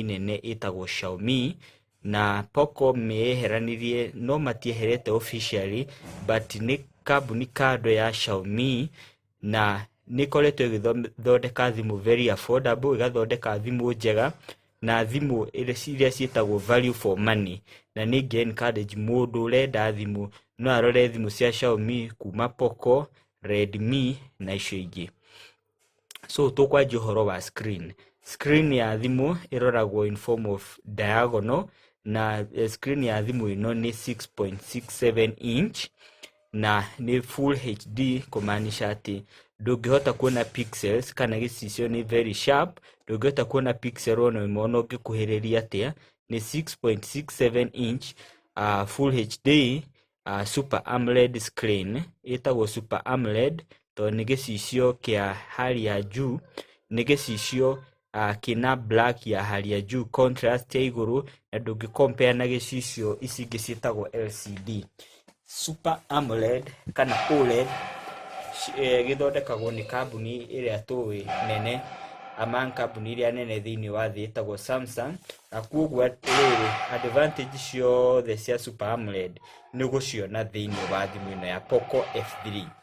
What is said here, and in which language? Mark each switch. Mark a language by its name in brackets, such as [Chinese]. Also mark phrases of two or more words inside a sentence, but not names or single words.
[Kikuyu] nene ĩtagwo Xiaomi, na Poco meyeheranirie, no matieherete [English] officially, but [Kikuyu] nĩ kambuni kando ya Xiaomi, na nĩ koretwo ĩgĩthondeka thimũ [English] very affordable, [Kikuyu] ĩgathondeka thimũ njega na thimũ iria ciĩtagwo [English] value for money, [Kikuyu] na nĩ ingĩ-encourage mũndũ ũrenda thimũ no arore thimũ cia Xiaomi kuma Poco, Redmi na icio ingĩ. So tũkwanjia ũhoro wa screen. Screen ya thimũ ĩroragwo [English] in form of diagonal, [Kikuyu] na screen ya thimũ ĩno nĩ 6.67 inch na nĩ [English] full HD, [Kikuyu] kũmaanisha atĩ ndũngĩhota kuona pixels kana gĩcicio nĩ [English] very sharp, [Kikuyu] ndũngĩhota kuona pixel ona ĩmwe ona ũngĩkuhĩrĩria atĩa. [English] Nĩ 6.67 inch full HD Super AMOLED screen, [Kikuyu] ĩtagwo Super AMOLED tondũ nĩ gĩcicio kĩa [Swahili] hali ya juu, [Kikuyu] nĩ gĩcicio kĩna black ya [Swahili] hali ya juu, [Kikuyu] contrast ya igũrũ, na ndũngĩ compare na gĩcicio ici ingĩ ciĩtagwo LCD. Super AMOLED kana OLED gĩthondekagwo nĩ kambuni ĩrĩa tũĩ nene among kambuni iria nene thĩinĩ wa thĩ ĩtagwo Samsung, na koguo rĩrĩ advantage ciothe cia Super AMOLED nĩ gũciona thĩinĩ wa thimũ ĩno ya Poco F3.